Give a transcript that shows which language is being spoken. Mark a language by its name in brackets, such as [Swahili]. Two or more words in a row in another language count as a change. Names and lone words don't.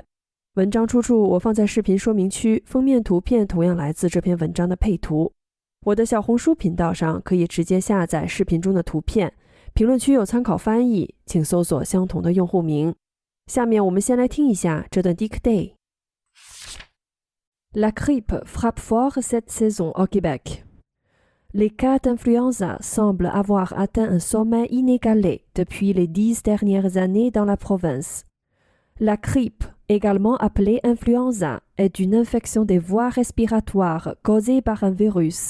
[Chinese] 文章出处我放在视频说明区，封面图片同样来自这篇文章的配图。我的小红书频道上可以直接下载视频中的图片，评论区有参考翻译，请搜索相同的用户名。下面我们先来听一下这段 dictée. [French] La grippe frappe fort cette saison au Québec. Les cas d'influenza semblent avoir atteint un sommet inégalé depuis les 10 dernières années dans la province. La grippe, également appelée influenza, est une infection des voies respiratoires causée par un virus.